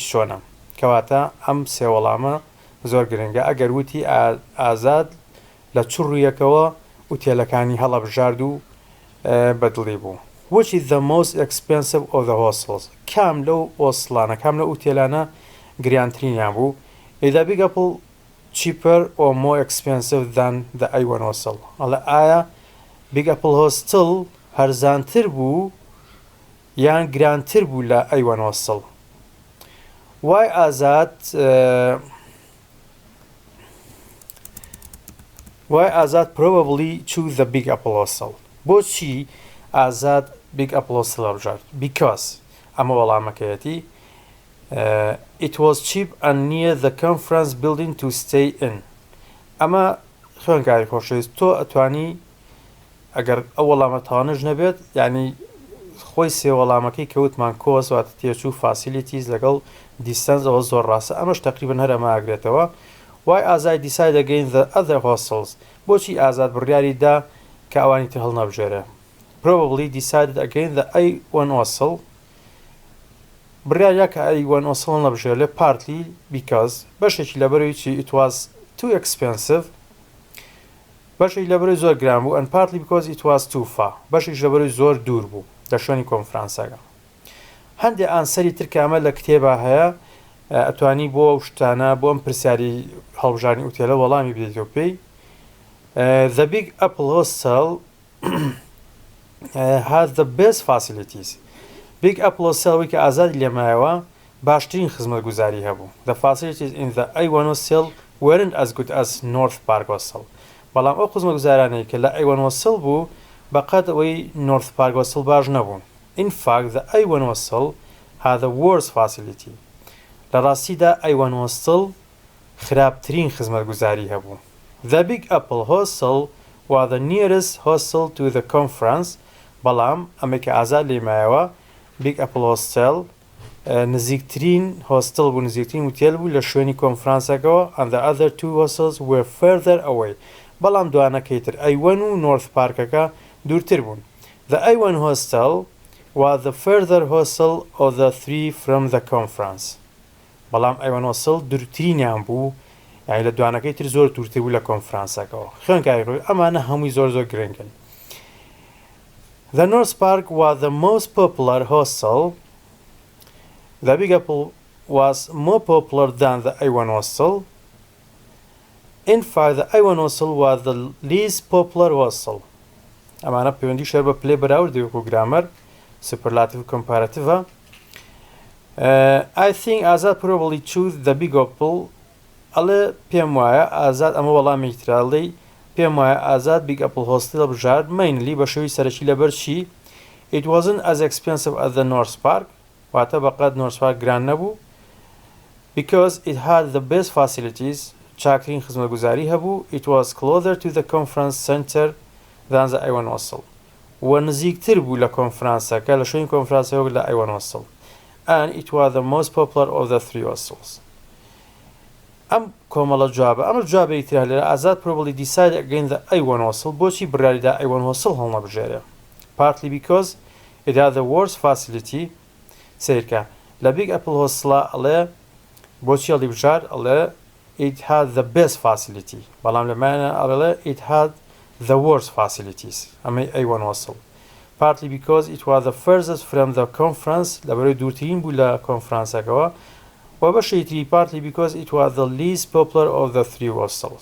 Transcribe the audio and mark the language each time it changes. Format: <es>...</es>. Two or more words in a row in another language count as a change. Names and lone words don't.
<ckb>چۆنە کەواتە ئەم سێ وەڵامە زۆر گرنگە ئەگەر وتی ئازاد لە چ ڕوویەکەوە ئوتێلەکانی هەڵەبژارد و بەدڵی بوو</ckb> <en>which is the most expensive of the hostels</en> <ckb>کام لەو ئۆسڵانە کام لە ئوتێلانە گریانترینیان بوو</ckb> <en>is the Big Apple cheaper or more expensive than the A1 hostel</en> <ckb>ئەڵێ ئایا Big Apple hostel هەرزانتر بوو یان گرانتر بوو لە A1 hostel</ckb> <en>why Azad probably choose the Big Apple hostel</en> <ckb>بۆچی ئازاد Big Apple hostel هەڵبژارد</ckb> <en>because ئەمە</en> <ckb>وەڵامەکەیەتی</ckb> <en>it was cheap and near the conference building to stay in</en> <ckb>ئەمە خوێنکاری خۆشەویست تۆ ئەتوانی ئەگەر ئەو وەڵامە تاوانش نەبێت یعنی خۆی سێ وەڵامەکەی کەوتمان کۆس واتە تێچوو فاسیلیتیز لەگەڵ دیستانس ئەوە زۆر ڕاستە ئەمەش تقریبن هەر ئەمە ئاگرێتەوە</ckb> <en>Why Azad decided against the other hostels?</en> <ckb>بۆچی ئازاد بڕیاری دا کە ئەوانی تر هەڵنەبژێرێ.</ckb> <en>Probably decided against the A1 hostel.</en> <ckb>بڕیاریا کە A1 hostel هەڵنەبژێرێ</ckb> <en>partly because</en> <ckb>بەشێکی لەبەرەوەی چی</ckb> <en>it was too expensive.</en> <ckb>بەشێکی لەبەرەوەی زۆر گران بوو</ckb> <en>and partly because it was too far.</en> <ckb>بەشێکی لەبەرەوەی زۆر دوور بوو لە شوێنی کۆنفرانسەکە. هەندێک ئانسەری ترکامە لە کتێبە هەیە ئەتوانی بۆ ئەو شتانە بۆ ئەم پرسیاری هەڵبژارنی ئوتێلە وەڵامی بدەیتەوە پێی.</ckb> <en>The Big Apple Hostel has the best facilities.</en> <ckb>Big Apple Hostel وی کە ئازادی لێمایەوە باشترین خزمەتگوزاری هەبوو.</ckb> <en>The facilities in the A1 hostel weren't as good as North Park Hostel.</en> <ckb>بەڵام ئەو خزمەتگوزارانەی کە لە A1 hostel بوو بەقەت ئەوەی North Park Hostel باش نەبوون.</ckb> <en>In fact, the A1 hostel had the worst facility.</en> <ckb>لە ڕاستیدا A1 hostel خراپترین خزمەتگوزاری هەبوو.</ckb> <en>The Big Apple Hostel was the nearest hostel to the conference.</en> <ckb>بەڵام ئەمە کە ئازاد لێمایەوە Big Apple Hostel نزیکترین هۆستل بوو نزیکترین وتێل بوو لە شوێنی کۆنفرانسەکەەوە</ckb> <en>and the other two hostels were further away.</en> <ckb>بەڵام دوانەکەی تر A1 و North Parkەکە دوورتر بوون.</ckb> <en>The A1 hostel was the further hostel of the three from the conference.</en> <ckb>بەڵام A1 hostel دوورترینیان بوو یعنی لە دوانەکەی تر زۆر دوورتر بوو لە کۆنفرانسەکەەوە. خوێنکاری ڕۆی ئەمانە هەمووی زۆر گرنگن.</ckb> <en>The North Park was the most popular hostel. The Big Apple was more popular than the A1 hostel. In fact, the A1 hostel was the least popular hostel.</en> <ckb>ئەمانە پەیوەندی شەر بە پلێ بەراوردی وەکو گرامەر</ckb> <en>superlative comparative. I think Azad probably chose the Big Apple.</en> <ckb>ئەڵێ پێم وایە ئازاد ئەمە وەڵامی تراڵی پێم وایە ئازاد Big Apple Hostel بژار</ckb> <en>mainly</en> <ckb>بە شێوی سەرەکی لەبەر چی</ckb> <en>it wasn't as expensive as the North Park</en> <ckb>واتە بەقەت North Park گران نەبوو</ckb> <en>because it had the best facilities</en> <ckb>چاکترین خزمەتگوزاری هەبوو</ckb> <en>it was closer to the conference center than the A1 hostel</en> <ckb>و نزیکتر بوو لە کۆنفرانسەکە لە شوێنی کۆنفرانسەوە لە A1 hostel</ckb> <en>and it was the most popular of the three hostels.</en> <ckb>ئەم کۆمەڵە جوابە ئەمە جوابێکی تر لێرە ئازاد</ckb> <en>probably decided against the</en> <ckb>A1 hostel بۆچی بڕیاریدا A1 hostel هەڵنەبژێرێ</ckb> <en>partly because it had the worst facility</en> <ckb>سیرکە لە Big Apple hostel ئەڵێ بۆچی هەڵیبژار ئەڵێ</ckb> <en>it had the best facility</en> <ckb>بەڵام لەمایانە ئەڵێ</ckb> <en>it had the worst facilities ئەمەی A1 hostel partly because it was the furthest from the conference</en> <ckb>لەبەرەوەی دوورترین بوو لە کۆنفرانسەکەەوە وبشيتري</ckb> <en>partly because it was the least popular of the three hostels.</en>